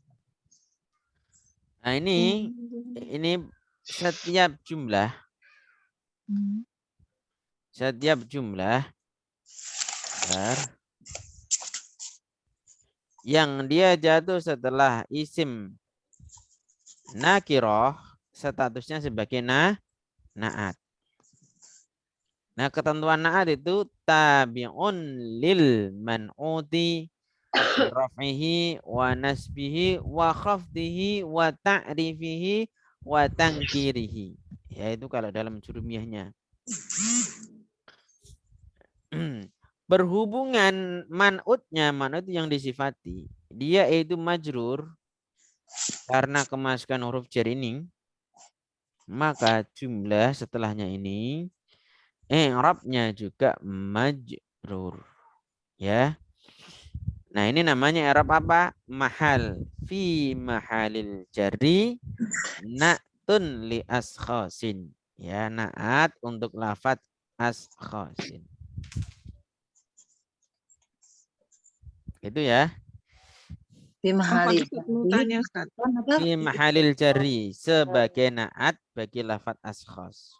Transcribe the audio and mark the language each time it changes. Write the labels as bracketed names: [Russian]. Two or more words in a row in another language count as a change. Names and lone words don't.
[Indonesian] Nah, ini setiap jumlah yang dia jatuh setelah isim nakirah statusnya sebagai naat. Nah, ketentuan naat itu [Arabic] تابع للمنعوت رفعه و نصبه و خفضه و تعريفه و تنكيره. [Indonesian] Yaitu kalau dalam jurumiyahnya. Berhubungan man'ut yang disifati. Dia itu majrur karena kemasukan huruf jar ini, maka jumlah setelahnya ini i'rabnya juga majrur. Ya. Nah, ini namanya i'rab apa? Mahal. [Arabic] في محل الجر نعت لأشخاص. [Indonesian] Ya, naat untuk lafaz askhasin. Itu ya. [Arabic] Fi Oh, mahali [Indonesian] Ustaz mau tanya Ustaz. apa? [Arabic] في محل الجر [Indonesian] sebagai naat bagi lafat askhos.